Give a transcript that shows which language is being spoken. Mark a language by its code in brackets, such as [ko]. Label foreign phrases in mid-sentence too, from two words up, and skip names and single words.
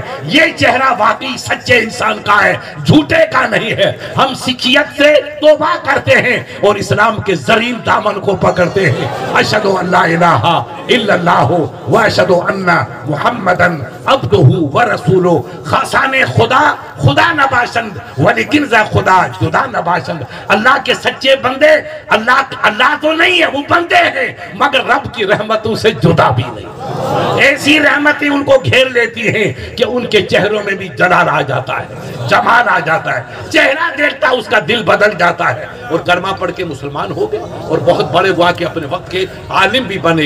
[ur] یہ چہرہ واقعی سچے انسان کا ہے, جھوٹے کا نہیں ہے. ہم سکھیت سے توبہ کرتے ہیں اور اسلام کے زرین دامن کو پکڑتے ہیں. [ar] اشہد ان لا الہ الا اللہ و اشہد ان محمدن عبدہ و رسولہ. [fa] خاصان خدا خدا نباشند ولیکن ذا خدا جدا نباشند. [ur] اللہ کے سچے بندے اللہ تو نہیں ہے, وہ بندے ہیں مگر رب کی رحمتوں سے جدا بھی نہیں. ایسی رحمتیں ان کو گھیر لیتی ہیں کہ ان کے چہروں میں بھی جلال آ جاتا ہے, جمال آ جاتا ہے. چہرہ دیکھتا اس کا دل بدل جاتا ہے. اور کلمہ پڑھ کے مسلمان ہو گئے اور بہت بڑے ہوا کہ اپنے وقت کے عالم بھی بنے.